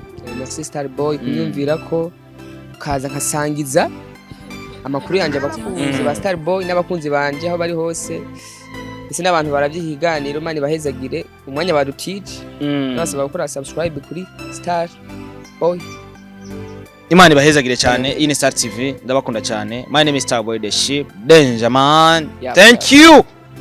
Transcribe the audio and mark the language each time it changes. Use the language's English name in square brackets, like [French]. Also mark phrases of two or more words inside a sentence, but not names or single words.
[Rundi] merci Starboy kunyumvira ko ukaza nkasangiza amakuru yanje abakunzi ba Starboy n'abakunzi banje aho bari hose ese n'abantu baravyihiganiro mani bahezagire umwanya badutije nasaba gukora subscribe kuri Starboy Imana ibahezagire cyane iyi ni Star TV ndabakunda cyane [English] my name is Starboy the Ship Danger man thank you